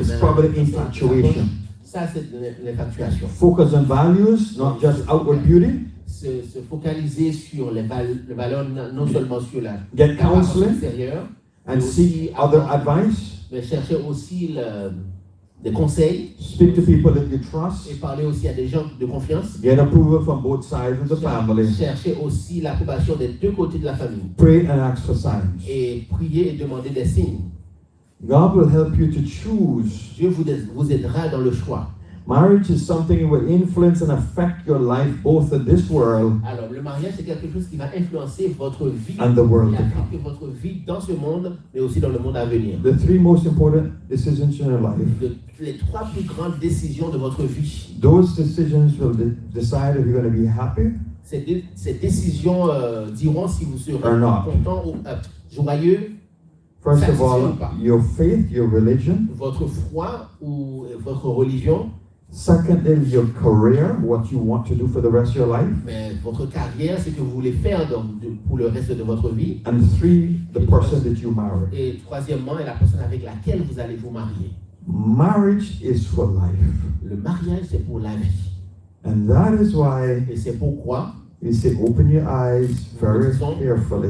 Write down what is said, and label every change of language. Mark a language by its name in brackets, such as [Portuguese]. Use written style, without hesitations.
[English] It's probably infatuation. [French] Ça, c'est l'infatuation. [English] Focus on values, not just outward beauty. [French] Se focaliser sur les valeurs, non seulement sur la [English] Get [French] apparence [English] counseling [French] extérieure, [English] and seek other advice. [French] mais chercher aussi des conseils [English] Speak to people that you trust. [French] et parler aussi à des gens de confiance. [English] Get approval from both sides of the family. [French] Chercher aussi l'approbation des deux côtés de la famille. [English] Pray and ask for signs. [French] Et prier et demander des signes. [English] God will help you to choose. [French] Dieu vous aidera dans le choix. [English] Marriage is something that will influence and affect your life both in this world [French] Alors, le mariage, c'est quelque chose qui va influencer votre vie [English] and the world [French] et [English] to come. [French] affecter votre vie dans ce monde, mais aussi dans le monde à venir. [English] The three most important decisions in your life. [French] Les trois plus grandes décisions de votre vie. [English] Those decisions will decide if you're going to be happy [French] Ces décisions diront si vous serez [English] or not. [French] content ou joyeux, [English] First of all, your faith, your religion. [French] votre foi ou votre religion. [English] Secondly, your career, what you want to do for the rest of your life. [French] Mais votre carrière, c'est ce que vous voulez faire pour le reste de votre vie. [English] And three, the person that you marry. [French] Et troisièmement, est la personne avec laquelle vous allez vous marier. [English] Marriage is for life. [French] Le mariage, c'est pour la vie. [English] And that is why [French] Et c'est pourquoi [English] we say open your eyes very carefully.